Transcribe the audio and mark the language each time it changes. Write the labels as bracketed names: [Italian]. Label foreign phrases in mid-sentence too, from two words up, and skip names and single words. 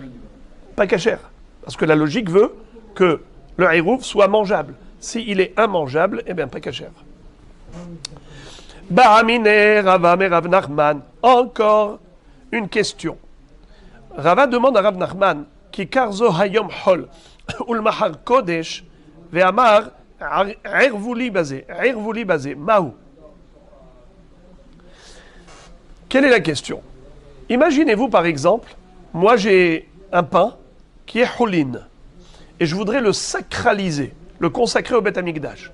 [French] Pas kasher. Parce que la logique veut que le Hérouv soit mangeable. S'il est immangeable, eh bien, pas kasher. [Aramaic] Ba'amine Rava me Rav Nachman. [French] Encore une question. Rava demande à Rav Nachman, [Hebrew] Kikar zo hayom hol, ulmahar kodesh, ve'amar, irvuli bazé, maou. [French] Quelle est la question? Imaginez-vous par exemple, moi j'ai un pain qui est choulin, et je voudrais le sacraliser, le consacrer au Beth Amikdash.